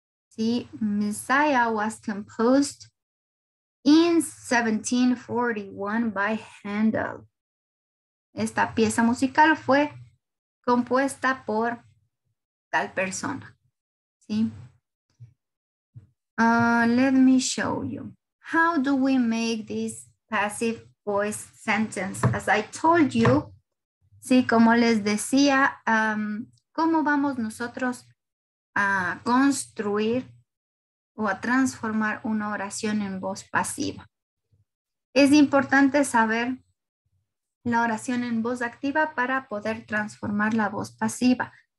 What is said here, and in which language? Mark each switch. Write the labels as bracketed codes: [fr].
[en] Sí, Messiah was composed in 1741 by Handel. [es] Esta pieza musical fue compuesta por tal persona. [en] ¿Sí? Let me show you. How do we make this passive voice sentence? As I told you, [es] sí, como les decía, ¿cómo vamos nosotros a construir o a transformar una oración en voz pasiva? Es importante saber la oración en voz activa para poder transformar la voz pasiva.